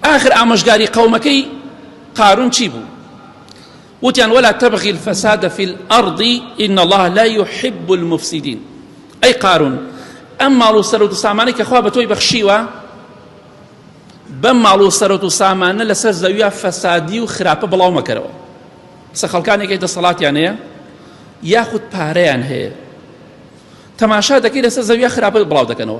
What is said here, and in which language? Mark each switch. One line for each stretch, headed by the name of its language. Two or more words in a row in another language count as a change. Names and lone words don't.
Central Kurdish: آخر ئامۆژگاری قەومەکەی قارون چی بوو؟
Arabic: وتیان ولا تبغي الفساد في الأرض إن الله لا يحب المفسدين.
Central Kurdish: أي قارون ئەم ماڵ و سەرۆت و سامانەی کە خوا بە تۆی بەخشیوە بەم ماڵ و سەرۆت و سامانە لەسەر زەویە فەسادی و خراپە بڵاو مەکەرەوە. سە خەڵکانێکی دەسەڵاتیان هەیە یاخود پارەیان هەیە تەماشا دەکەی لەسەر زەویە خراپە بڵاو دەکەنەوە.